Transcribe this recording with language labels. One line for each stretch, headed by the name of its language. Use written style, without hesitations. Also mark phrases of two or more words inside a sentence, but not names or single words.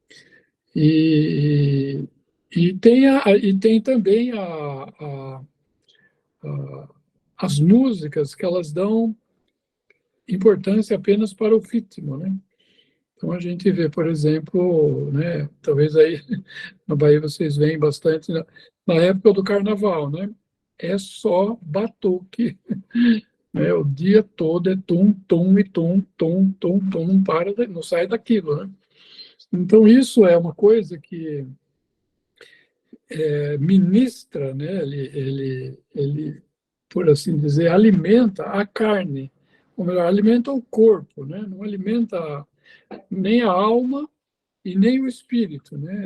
Portuguese: E, e tem também as músicas que elas dão importância apenas para o ritmo, né? Então a gente vê, por exemplo, né, talvez aí na Bahia vocês veem bastante na época do carnaval, né? É só batuque, né? O dia todo é tum, tum e tum, tum, tum, tum, não para, não sai daquilo, né? Então isso é uma coisa que ministra, né? Ele, por assim dizer, alimenta a carne, ou melhor, alimenta o corpo, né? Não alimenta nem a alma e nem o espírito, né?